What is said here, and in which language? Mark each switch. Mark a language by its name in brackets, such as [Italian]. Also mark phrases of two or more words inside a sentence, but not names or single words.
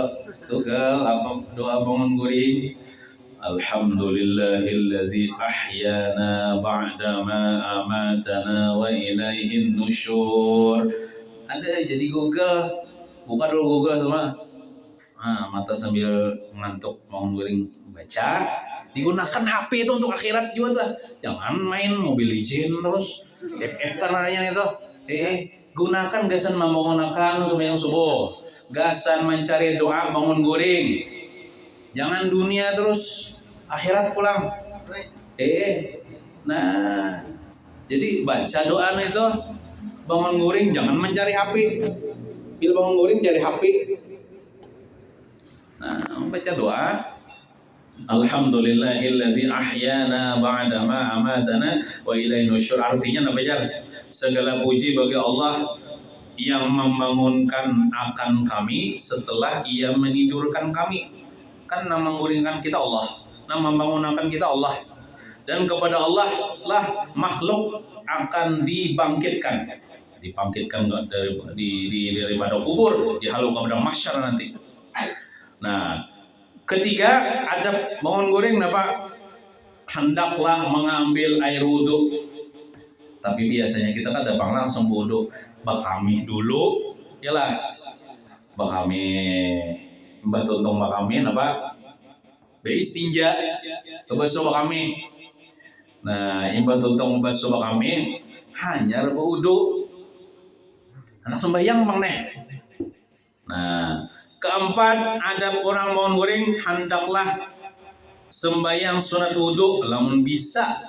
[Banjar] Google apa doa bangun guring? [Arabic] الحمد لله الذي أحيانا بعد ما أماتنا وإليه النشور. [Banjar] Ada jadi Google. Buka dulu Google semua. Mata sambil ngantuk bangun guring baca. Digunakan HP itu untuk akhirat juga tuh. Jangan main Mobile Legends terus. Karena itu. Gunakan gasan membangunkan sembahyang subuh. Gasan mencari doa bangun guring. Jangan dunia terus, akhirat pulang. Nah, jadi baca doa itu bangun guring, jangan mencari HP. Bila bangun guring cari HP. Nah, baca doa. [Arabic] الحمد لله الذي أحيانا بعد ما أماتنا وإليه النشور. [Banjar] Artinya apa ya? [Indonesian] Segala puji bagi Allah yang membangunkan akan kami setelah Ia menidurkan kami. [Banjar] Kan nama menguringkan kita Allah, nama membangunkan kita Allah. [Indonesian] Dan kepada Allah lah makhluk akan dibangkitkan. Dibangkitkan daripada kubur, dihalau kepada mahsyar nanti. [Banjar] Nah, ketiga adab bangun guring apa? [Indonesian] Hendaklah mengambil air wudhu. Tapi biasanya kita kan datang langsung wudhu. [Banjar] Bakami dulu, yalah. Bakami, mbah tuntung bakami apa? Beistinja, basuh bakami. Nah, mbah tuntung basuh bakami hanya berwudhu. Anak sembahyang bang neh. Nah, keempat adab orang bangun guring hendaklah sembahyang sunat wudhu lamun bisa.